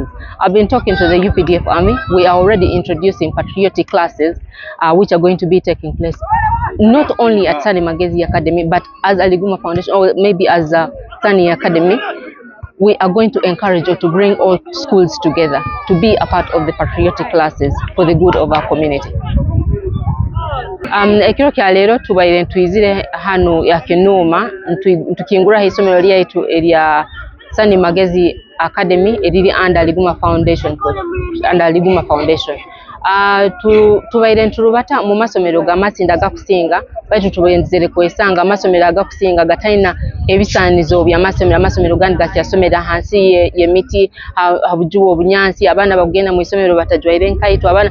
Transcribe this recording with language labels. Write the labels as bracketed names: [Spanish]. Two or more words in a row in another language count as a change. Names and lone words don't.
[English] I've been talking to the UPDF Army. We are already introducing patriotic classes, which are going to be taking place not only at Mageezi Academy, but as Aliguma Foundation, or maybe as Sani Academy. We are going to encourage you to bring all schools together to be a part of the patriotic classes for the good of our community. [Nyoro] Ekiro kya leero tubaire ntuyizire hano ya Kinuma ntukingura isomero lyaitu erya Mageezi Academy eriri under Aliguma Foundation. tubaire ntulubata mu masomero ga Masindi agakusinga baitu tubenzere kwesanga amasomero agakusinga gatalina ebisaanizo amasomero gandi gakyasomera hansi y'emiti habujuwa obunyansi abaana bagenda mu isomero batajwaire nkaito abaana